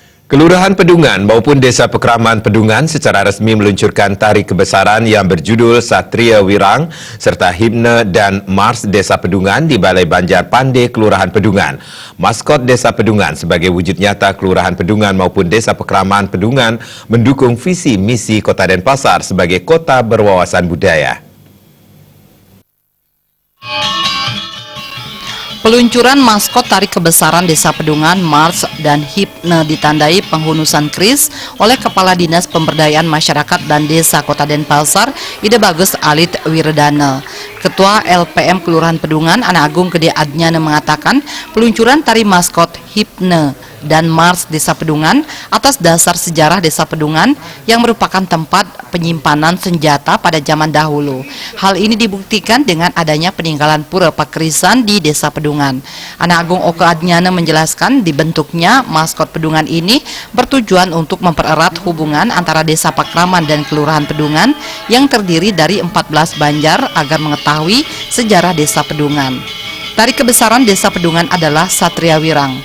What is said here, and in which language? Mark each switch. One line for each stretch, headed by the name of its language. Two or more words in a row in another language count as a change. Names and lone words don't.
Indonesian: Kelurahan Pedungan maupun Desa Pekraman Pedungan secara resmi meluncurkan tari kebesaran yang berjudul Satria Wirang serta himne dan mars Desa Pedungan di Balai Banjar Pande Kelurahan Pedungan. Maskot Desa Pedungan sebagai wujud nyata Kelurahan Pedungan maupun Desa Pekraman Pedungan mendukung visi misi Kota Denpasar sebagai kota berwawasan budaya. Peluncuran maskot tari kebesaran Desa Pedungan, mars, dan himne ditandai penghunusan kris oleh Kepala Dinas Pemberdayaan Masyarakat dan Desa Kota Denpasar, Ide Bagus Alit Wiredana. Ketua LPM Kelurahan Pedungan, Ana Agung Gede Adnyana mengatakan peluncuran tari maskot, himne, dan mars Desa Pedungan atas dasar sejarah Desa Pedungan yang merupakan tempat penyimpanan senjata pada zaman dahulu. Hal ini dibuktikan dengan adanya peninggalan pura pakrisan di Desa Pedungan. Ana Agung Oke Adnyana menjelaskan dibentuknya maskot Pedungan ini bertujuan untuk mempererat hubungan antara Desa Pekraman dan Kelurahan Pedungan yang terdiri dari 14 banjar agar mengetahui sejarah Desa Pedungan. Tari kebesaran Desa Pedungan adalah Satria Wirang.